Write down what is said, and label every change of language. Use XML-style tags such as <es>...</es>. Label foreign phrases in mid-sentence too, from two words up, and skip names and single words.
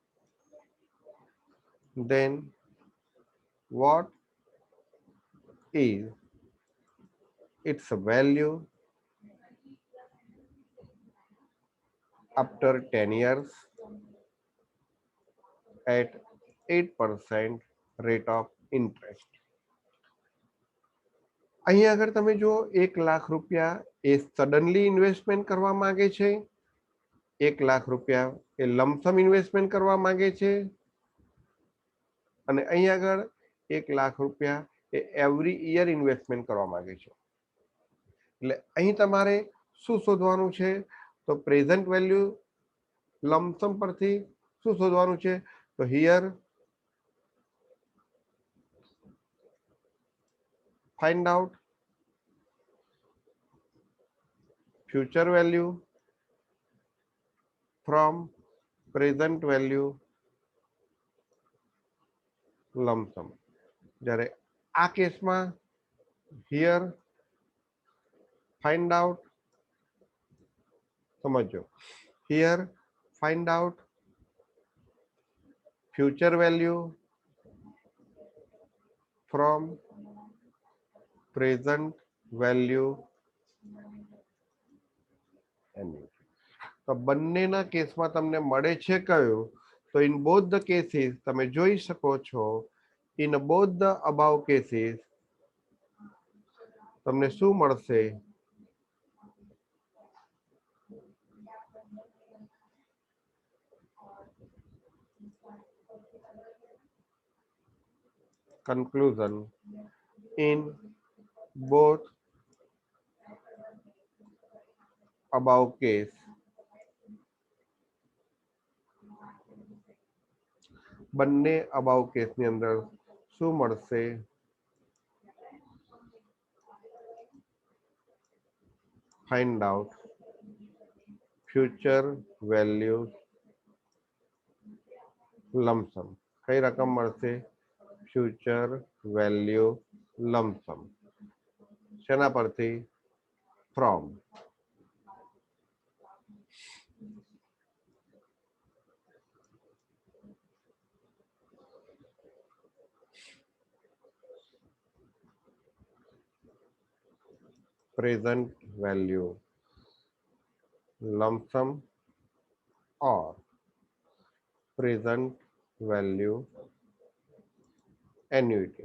<en>then what is its value after 10 years at 8% rate of interest.</en> <gu>અહીં આગળ તમે જો 1 લાખ રૂપિયા એ</gu> <en>suddenly investment</en> <gu>કરવા માંગે છે, 1 લાખ રૂપિયા એ</gu> <en>lump sum investment</en> <gu>કરવા માંગે છે, અને અહીં આગળ 1 લાખ રૂપિયા એ</gu> <en>every year investment</en> <gu>કરવા માંગે છે. એટલે અહીં તમારે શું શોધવાનું છે? તો</gu> <en>present value lump sum</en> <gu>પરથી શું શોધવાનું છે?</gu> <en>તો હિયર find out future value from present value lump sum.</en> <gu>જ્યારે આ કેસમાં</gu> <en>here find out, સમજો, here find out future value from present value annuity.</en> <gu>તો બંનેના કેસમાં તમને મળે છે કયો? તો</gu> <en>in both the cases</en> <gu>તમે જોઈ શકો છો,</gu> <en>in both the above cases</en> <gu>તમને શું મળશે?</gu> <en>conclusion, in both above case</en> <gu>બંને અબાઉ કેસની અંદર શું મળશે?</gu> <en>find out future value lump sum.</en> <gu>કઈ રકમ મળશે?</gu> <en>future value lump sum.</en> <gu>શેના પરથી? ફ્રોમ.</gu> <en>present value lump sum or present value annuity.</en>